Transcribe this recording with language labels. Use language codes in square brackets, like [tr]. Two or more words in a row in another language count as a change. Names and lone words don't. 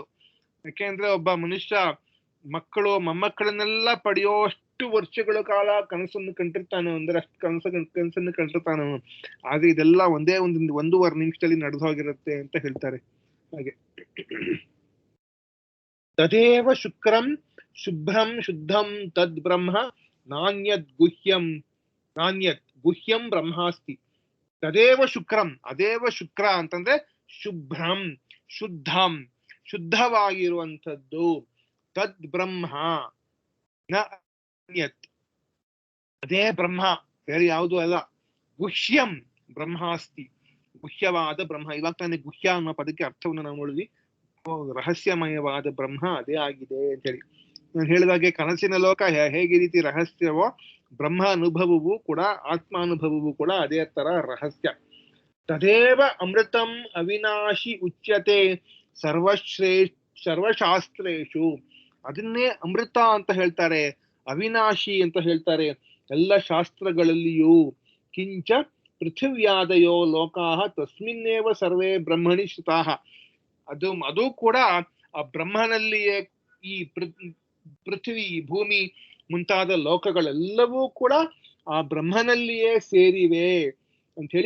[kn] ಯಾಕೆಂದ್ರೆ ಒಬ್ಬ ಮನುಷ್ಯ ಮಕ್ಕಳು ಮೊಮ್ಮಕ್ಕಳನ್ನೆಲ್ಲ ಪಡೆಯೋಷ್ಟು ವರ್ಷಗಳ ಕಾಲ ಕನಸನ್ನು ಕಂಡಿರ್ತಾನೆ, ಅಂದ್ರೆ ಅಷ್ಟು ಕನಸನ್ನು ಕಂಡಿರ್ತಾನೆ. ಆದ್ರೆ ಇದೆಲ್ಲ ಒಂದೇ 1.5 ನಿಮಿಷದಲ್ಲಿ ನಡೆದು ಹೋಗಿರುತ್ತೆ ಅಂತ ಹೇಳ್ತಾರೆ. [sa] ಹಾಗೆ ತದೇವ ಶುಕ್ರಂ ಶುಭ್ರಂ ಶುದ್ಧಂ ತದ್ ಬ್ರಹ್ಮ ನಾಣ್ಯದ್ ಗುಹ್ಯಂ ಬ್ರಹ್ಮಾಸ್ತಿ ತದೇವ ಶುಕ್ರಂ. ಅದೇವ ಶುಕ್ರ [kn] ಅಂತಂದ್ರೆ [sa] ಶುಭ್ರಂ ಶುದ್ಧಂ [kn] ಶುದ್ಧವಾಗಿರುವಂಥದ್ದು, [sa] ತದ್ ಬ್ರಹ್ಮ ನ ಅನ್ಯತ್ [kn] ಅದೇ ಬ್ರಹ್ಮ ಬೇರೆ ಯಾವುದು ಅಲ್ಲ, [sa] ಗುಹ್ಯಂ ಬ್ರಹ್ಮಾಸ್ತಿ [kn] ಗುಹ್ಯವಾದ ಬ್ರಹ್ಮ. ಇವಾಗ ತಾನೇ ಗುಹ್ಯ ಅನ್ನೋ ಪದಕ್ಕೆ ಅರ್ಥವನ್ನು ನಾವು ನೋಡಿದ್ವಿ, ರಹಸ್ಯಮಯವಾದ ಬ್ರಹ್ಮ ಅದೇ ಆಗಿದೆ ಅಂತ ಹೇಳಿ. ನಾನು ಹೇಳಿದಾಗೆ ಕನಸಿನ ಲೋಕ ಹೇಗೆ ರೀತಿ ರಹಸ್ಯವೋ, ಬ್ರಹ್ಮ ಅನುಭವವೂ ಕೂಡ ಆತ್ಮಾನುಭವವೂ ಕೂಡ ಅದೇ ತರ ರಹಸ್ಯ. [sa] ತದೇವ ಅಮೃತಂ ಅವಿನಾಶಿ ಉಚ್ಯತೆ ಸರ್ವಶಾಸ್ತ್ರೇಷು. [kn] ಅದನ್ನೇ ಅಮೃತ ಅಂತ ಹೇಳ್ತಾರೆ, ಅವಿನಾಶಿ ಅಂತ ಹೇಳ್ತಾರೆ ಎಲ್ಲ ಶಾಸ್ತ್ರಗಳಲ್ಲಿಯೂ. [sa] ಕಿಂಚ ಪೃಥಿವ್ಯಾದಯೋ ಲೋಕಾಹ ತಸ್ಮಿನ್ನೇವ ಸರ್ವೇ ಬ್ರಹ್ಮಣಿ ಶ್ರುತಾಹ. [kn] ಅದು ಕೂಡ ಆ ಬ್ರಹ್ಮನಲ್ಲಿಯೇ ಈ ಪೃಥ್ವಿ ಭೂಮಿ ಮುಂತಾದ ಲೋಕಗಳೆಲ್ಲವೂ ಕೂಡ ಆ ಬ್ರಹ್ಮನಲ್ಲಿಯೇ ಸೇರಿವೆ ಅಂತ ಹೇಳಿ.